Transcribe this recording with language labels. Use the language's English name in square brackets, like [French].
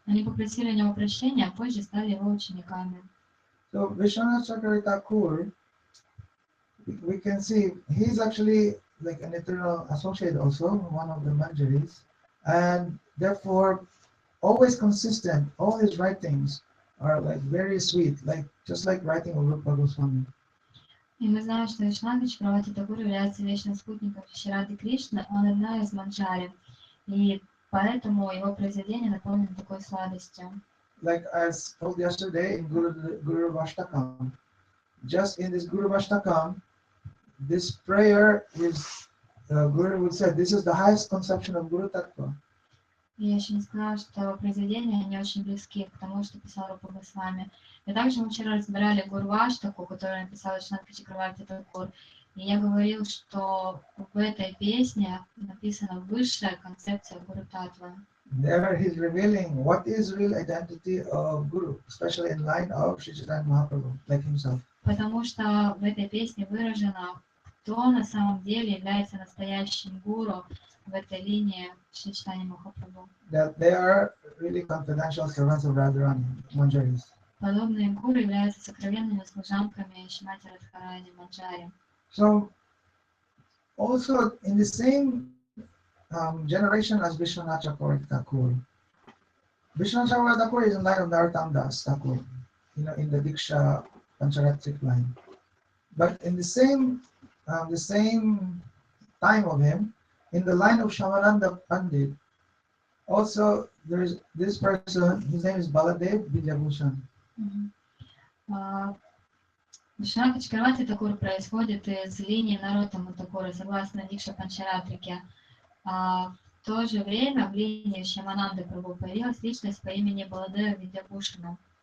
[Russian] Они попросили у него прощения, а позже стали его учениками. [English] So Vishwanath Chakravarti Thakur, we can see he's actually like an eternal associate also, one of the Manjaris, and therefore always consistent. All his writings are like very sweet, like just like writing of Rupa Goswami. [Russian] И мы знаем, что Вишванатха Чакраварти Тхакур является вечным спутником Шри Кришны, он одна из манджари, и поэтому его произведения наполнены такой сладостью. [English] Like as told yesterday in Guru Vashtakam, just in this Guru Vashtakam, this prayer is Guru would say this is the highest conception of Guru Tattva. [Russian] Я еще не сказала, что произведения, они очень близки к тому, что писал Рупа Госвами. И также мы вчера разбирали Гурваштаку, которую написал Вишванатха Чакраварти Тхакур. И я говорил, что в этой песне написана высшая концепция Гуру Татвы. [English] There he's revealing what is real identity of Guru, especially in line of Sri Chaitanya Mahaprabhu, like himself. [Russian] Потому что в этой песне выражено, кто на самом деле является настоящим гуру в этой линии Шри Чайтанья Махапрабху. [English] That they are really confidential servants of Radharani, Manjaris. [Russian] Подобные гуру являются сокровенными служанками Шримати Радхарани Манджари. [English] So, also in the same generation as Vishwanathhi Thakur. Vishwanathhi Thakur is in line of Narottam Das Thakur, in the Diksha Pancharatric line. But in the same time of him, in the line of Shamananda Pandit, also there is this person. His name is Baladev Vidyabhushan. [Russian] Вишванатхи Чакраварти Такур происходит из линии Нароттама Такура, согласно Дикша Панчаратрике. В то же время в линии Шьямананды Прабху появилась личность по имени Баладева Видябушана.